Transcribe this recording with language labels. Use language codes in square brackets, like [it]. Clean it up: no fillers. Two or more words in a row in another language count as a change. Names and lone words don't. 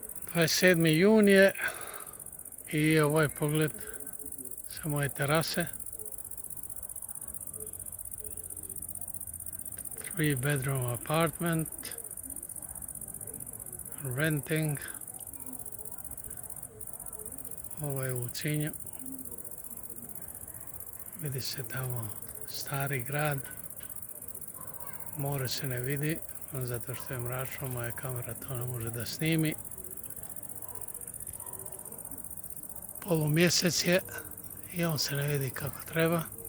[sr] 27. jun je i ovaj pogled sa moje terase. [en] 3-bedroom apartment, renting. [sr] Ovo je u Cinju. Vidi se tamo stari grad. More se ne vidi, zato što je mračno, moja kamera to ne može da snimi. Polumjesec je i on se ne vidi kako treba.